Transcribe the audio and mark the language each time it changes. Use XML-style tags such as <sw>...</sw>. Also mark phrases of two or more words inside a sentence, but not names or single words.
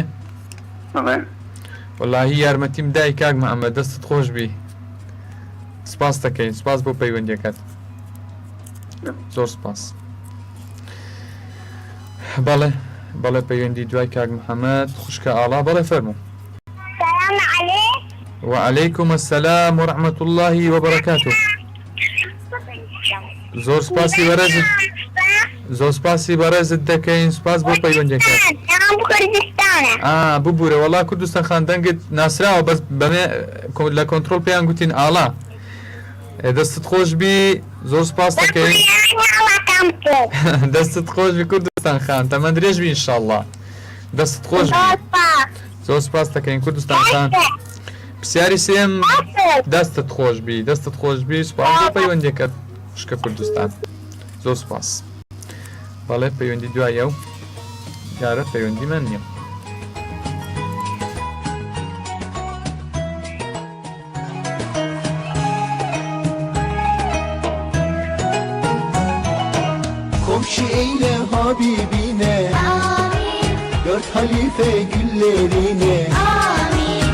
<ckb>بەڵێ. وەڵاهی یارمەتیم دای کاک محەممەد دەستت خۆش بی سپاس دەکەین سپاس بۆ پەیوەندەکەت زۆر سپاس. بەڵێ بەڵێ پەیوەندی دوای کاک محەممەد خوشکە ئاڵا بەڵێ فەرموو.</ckb> <ar>السلام عليكم. وعليكم السلام ورحمة الله وبركاته.</ar> <ckb>زۆر سپاسی بەڕێزت زۆر سپاسی بەڕێزت دەکەین سپاس بۆ پەیوەندەکەت. ببوورە وەڵا کوردستان خاندەنگت ناسراوە بەس بەمێ لە کۆنتڕۆڵ پێیان گوتین ئاڵا. دەستت خۆش بی زۆر سپاس دەکەین. دەستت خۆش بی کوردستان خان تەمەند درێژ بی ئینشاءالله. دەستت خۆش بی زۆر سپاس دەکەین کوردستان خان. پرسیاری سێم دەستت خۆش بی دەستت خۆش بی سوپاس بۆ پەیوەندیەکەت شکە کوردستان زۆر سوپاس بەڵێ پەیوەندی دوایە و یارە پەیوەندی من نییە</ckb> <tr>Komşu eyle Habibine Amin. Dört halife güllerine Amin.</tr>